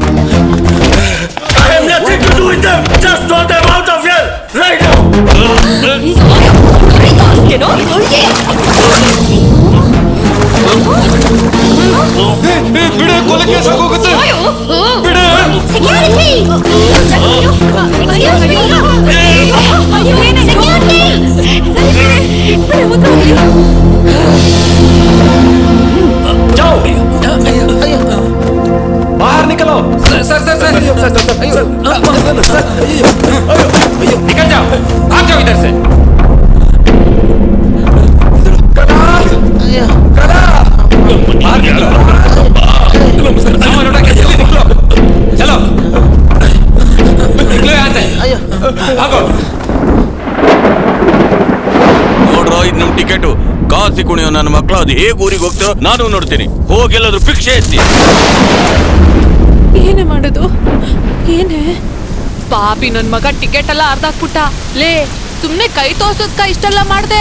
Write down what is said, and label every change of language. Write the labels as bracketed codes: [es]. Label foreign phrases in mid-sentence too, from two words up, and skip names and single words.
[kn] ಬಿಡ, ಕೊಲೆ ಕೇಸ್ ಆಗೋಗುತ್ತೆ. ಬಿಡ. [hi] बाहर निकलो। सर निकल जाओ, भाग जाओ इधर से। बाहर निकलो, सामान उठा के जल्दी निकलो। चलो निकलो यहाँ से, भागो। [kn] ನೋಡ್ರೋ, ಇದು ನಮ್ ಟಿಕೆಟು. ಕಾಸಿ ಕುಣಿಯೋ ನನ್ನ ಮಕ್ಕಳು ಅದು ಹೇಗೆ ಊರಿಗೆ ಹೋಗ್ತಾರೋ ನಾನು ನೋಡ್ತೀನಿ. ಹೋಗೆಲ್ಲಾದ್ರೂ ಭಿಕ್ಷೆ ಎತ್ತಿ. ಏನೇ ಮಾಡೋದು? ಏನೇ ಪಾಪಿ ನನ್ ಮಗ ಟಿಕೆಟ್ ಎಲ್ಲ ಅರ್ಧಾಕ್ಬಿಟ್ಟ. ಲೇ, ಸುಮ್ನೆ ಕೈ ತೋರ್ಸೋದ್ಕ ಇಷ್ಟೆಲ್ಲ ಮಾಡ್ದೆ.